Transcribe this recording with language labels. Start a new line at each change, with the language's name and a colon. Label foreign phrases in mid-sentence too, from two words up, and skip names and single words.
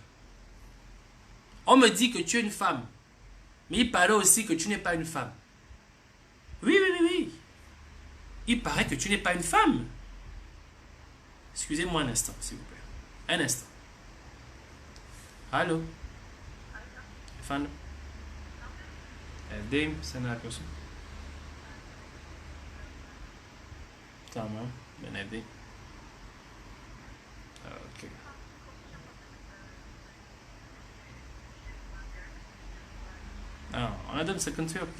French: On me dit que tu es une femme. Mais il paraît aussi que tu n'es pas une femme. Oui, oui, oui, oui. Il paraît que tu n'es pas une femme. Excusez-moi un instant, s'il vous plaît. Un instant. Allô?
Turkish: Efendim? Evdeyim. Sen ne yapıyorsun? Tamam. Ben evdeyim. Okay. Anladım, sıkıntı yok.